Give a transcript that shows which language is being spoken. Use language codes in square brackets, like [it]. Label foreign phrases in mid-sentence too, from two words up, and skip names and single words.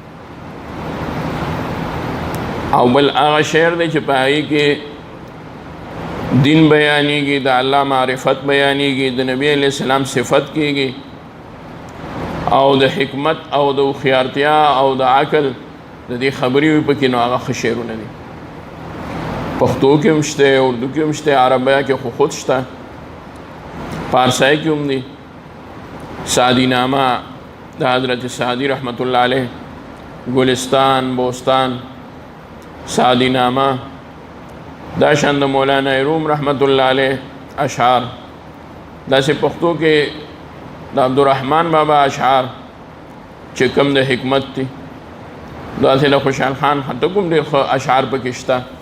[ps] او بل هغه شعر دی چې په هغې کې دین بیانېږي، د الله معرفت بیانېږي، د نبی [ar] علیه السلام [ps] صفت کېږي او د حکمت او د هوښیارتیا او د عقل د دې خبرې وي پکې نو هغه ښه شعرونه دي. پښتو کې هم شته، اردو کې هم شته، عربیه کې خو خود شته، پارسای کې هم دي. سعدی نامه د حضرت سعدی [ar] رحمت الله علیه، [ps] گلستان، بوستان، سعدی نامه، دا شان د مولانا روم [ar] رحمت الله علیه [ps] اشعار، داسې پښتو کې د عبدالرحمن بابا اشعار چې کوم د حکمت دي، داسې د خوشحال خان خټک هم ډېر ښه اشعار پکې شته.